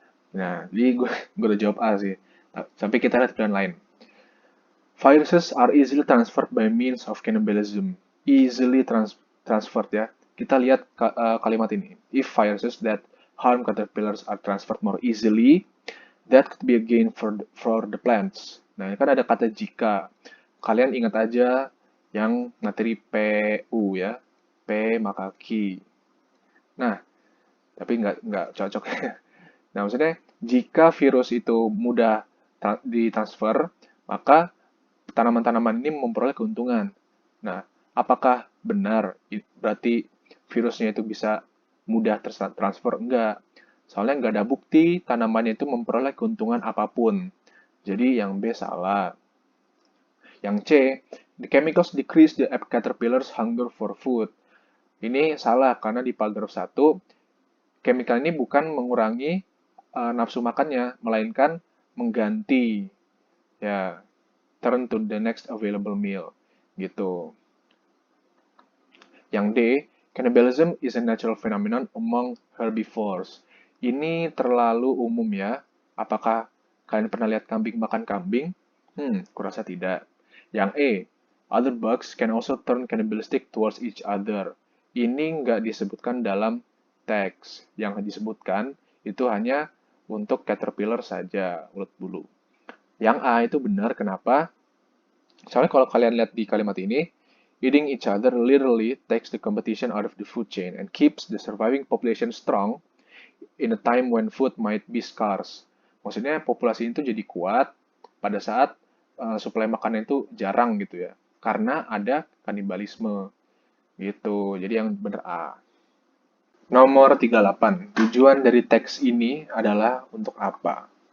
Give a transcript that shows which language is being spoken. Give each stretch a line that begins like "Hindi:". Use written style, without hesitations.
Indonesian: Nah, jadi gue udah jawab A sih. Sampai kita lihat pilihan lain.
English: Viruses are easily transferred by means of cannibalism. Easily transferred
Indonesian: ya. Kita lihat kalimat ini.
English: If viruses that harm caterpillars are transferred more easily, that could be a gain for the plants.
Indonesian: Nah, ini kan ada kata jika. Kalian ingat aja yang materi PU ya. P maka Q. Nah, tapi nggak cocok. Nah, maksudnya jika virus itu mudah ditransfer, maka tanaman-tanaman ini memperoleh keuntungan. Nah, apakah benar berarti virusnya itu bisa mudah transfer? Enggak. Soalnya nggak ada bukti tanamannya itu memperoleh keuntungan apapun. Jadi yang B salah. Yang C,
English: the chemicals decrease the caterpillar's hunger for food.
Indonesian: Ini salah karena di paragraf 1, chemical ini bukan mengurangi nafsu makannya, melainkan mengganti. Ya,
English: turn to the next available meal.
Indonesian: Gitu. Yang D,
English: cannibalism is a natural phenomenon among herbivores.
Indonesian: Ini terlalu umum ya. Apakah kalian pernah lihat kambing makan kambing? Kurasa tidak. Yang E,
English: other bugs can also turn cannibalistic towards each other.
Indonesian: Ini nggak disebutkan dalam teks. Yang disebutkan itu hanya untuk caterpillar saja, ulet bulu. Yang A itu benar, kenapa? Soalnya kalau kalian lihat di kalimat ini,
English: eating each other literally takes the competition out of the food chain and keeps the surviving population strong in a time when food might be scarce.
Indonesian: Maksudnya populasi itu jadi kuat pada saat suplai makanan itu jarang gitu ya. Karena ada kanibalisme gitu. Jadi yang benar A. Nomor 38. Tujuan dari teks ini adalah untuk apa?